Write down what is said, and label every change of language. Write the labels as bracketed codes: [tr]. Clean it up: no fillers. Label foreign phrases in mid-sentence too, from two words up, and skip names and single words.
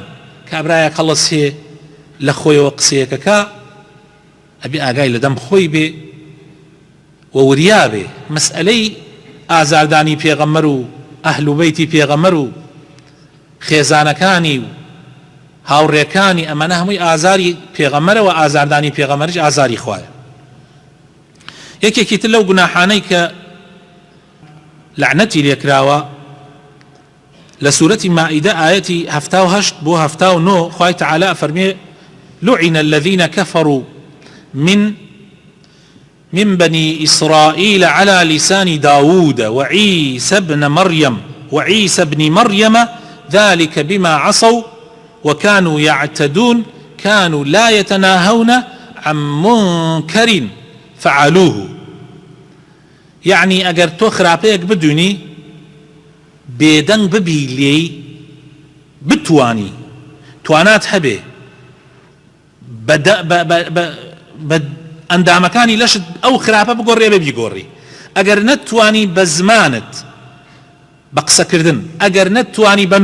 [ckb] کابرایە قەڵەس هەیە لە خۆیەوە قسەیەکەکە ئەبێ ئاگای لە دەم خۆی بێ و وریا بێ مەسئلەی ئازاردانی پێغەمبەر و ئەهل و بەیتی پێغەمبەر و خێزانەکانی و هاوڕێکانی ئەمانە هەمووی ئازاری پێغەمبەرەوە، ئازاردانی پێغەمبەریش ئازاری خوایە. یەکێکی تر لەو گوناحانەی کە لعنەتی لێکراوە لە سورەتی مائیدە ئاەتی 78 بۆ 79 خوای تەعالا فەرمێ [ar] لعن الذين كفروا من بني إسرائيل على لسان داود وعيسى بن مريم ذلك بما عصوا وكانوا يعتدون كانوا لا يتناهون عن منكر فعلوه. [ckb] يعني اگر تو خراپەیەک بدونی بێدەنگ ببی لێی، بتوانی توانات هەبێ بە ئەندامەکانی لەشت ئەو خراپە بگۆڕێ بە بیگۆڕی، ئەگەر نەتوانی بە زمانت بە قسەکردن، ئەگەر نەتوانی بە